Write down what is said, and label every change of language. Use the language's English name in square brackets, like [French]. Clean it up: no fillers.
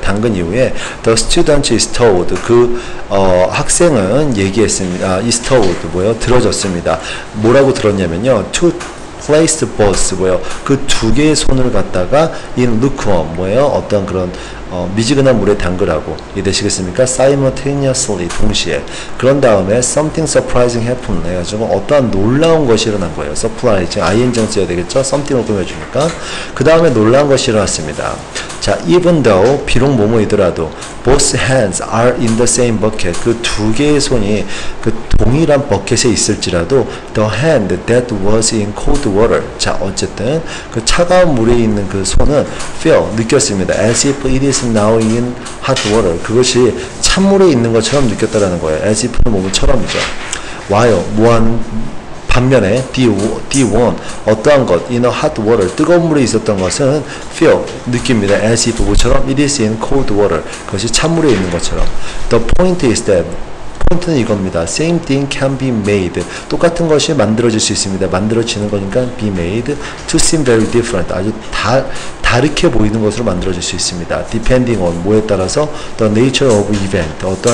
[Korean] 담근 이후에 [English] the student is told. [Korean] 학생은 얘기했습니다. [English] is told [Korean] 들어줬습니다. 뭐라고 들었냐면요. [English] to place both [Korean] 그 두 개의 손을 갖다가 [English] in lukewarm [Korean] 어떤 그런 미지근한 물에 담그라고. 이해되시겠습니까? simultaneously 동시에. 그런 다음에 [English] something surprising happened [Korean] 해가지고 어떠한 놀라운 것이 일어난 거예요. surprising ing를 써야 되겠죠? something을 꾸며주니까. 그 다음에 놀라운 것이 일어났습니다. [English] 자, even though [Korean] 비록 뭐뭐이더라도 [English] both hands are in the same bucket. [Korean] 그 두 개의 손이 그 동일한 버켓에 있을지라도 [English] the hand that was in cold water. [Korean] 자, 어쨌든 그 차가운 물에 있는 그 손은 feel 느꼈습니다. [English] as if it is now in hot water. [Korean] 그것이 찬물에 있는 것처럼 느꼈다라는 거예요. [English] as if [Korean] 는 뭐뭐처럼이죠. while 반면에 D1 어떠한 것 [English] in a hot water [Korean] 뜨거운 물에 있었던 것은 feel 느낍니다. [English] as if [Korean] 뭐처럼 [English] it is in cold water [Korean] 그것이 찬물에 있는 것처럼. [English] The point is that [Korean] 포인트는 이겁니다. [English] Same thing can be made. [Korean] 똑같은 것이 만들어질 수 있습니다. 만들어지는 거니까 [English] be made to seem very different. [Korean] 아주 다르게 보이는 것으로 만들어질 수 있습니다. [English] Depending on [Korean] 뭐에 따라서 [English] the nature of event.